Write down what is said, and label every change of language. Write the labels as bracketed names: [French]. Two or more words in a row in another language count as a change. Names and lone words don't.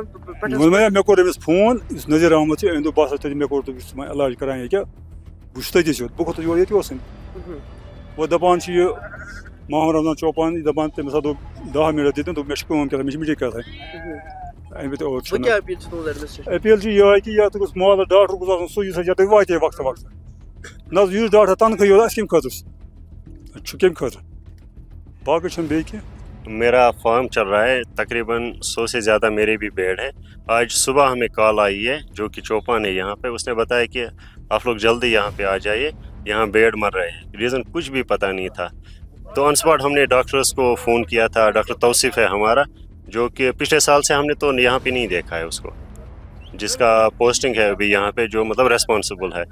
[Kashmiri] مےٚ کوٚر أمِس فون یُس نظیٖر احمد چھُ أمۍ دوٚپ بہٕ ہسا تَتہِ مےٚ کوٚر دوٚپُس ژٕ ما علاج کران ییٚکیٛاہ بہٕ چھُس تٔتی سیوٚد بہٕ کھوٚتُس یور ییٚتہِ اوسُے وۄنۍ دَپان چھِ یہِ محمد رمضان چوپان یہِ دَپان تٔمِس ہسا دوٚپ 10 منٹ دِتِن دوٚپ مےٚ چھِ کٲم کَران مےٚ چھِ میٖٹِنٛگ کَرٕنۍ اَمہِ پَتہٕ اور چھُنہٕ اپیٖل چھِ یِہوٚے کہِ یَتھ گوٚژھ محلہٕ ڈاکٹر گوٚژھ آسُن سُہ یُس یَتھ واتے وقتہٕ وقتہٕ نہ یُس ڈاکٹر تنخواہی یوت اَسہِ کَمہِ خٲطرٕ چھُ کَمہِ خٲطرٕ باقٕے چھُنہٕ بیٚیہِ کینٛہہ [Hindi] मेरा फार्म चल रहा है, तकरीबन 100 से ज़्यादा मेरे भी भेड़ है. आज सुबह हमें कॉल आई है जो कि चौपान है यहाँ पे, उसने बताया कि आप लोग जल्दी यहाँ पे आ जाइए, यहाँ भेड़ मर रहे हैं. रीज़न कुछ भी पता नहीं था. तो [English] on spot [Hindi] हमने डॉक्टर्स को फ़ोन किया था. डॉक्टर तौसीफ़ है हमारा, जो कि पिछले साल से हमने तो यहाँ पे नहीं देखा है उसको, जिसका पोस्टिंग है अभी यहाँ पे, जो मतलब रेस्पॉन्सिबल है.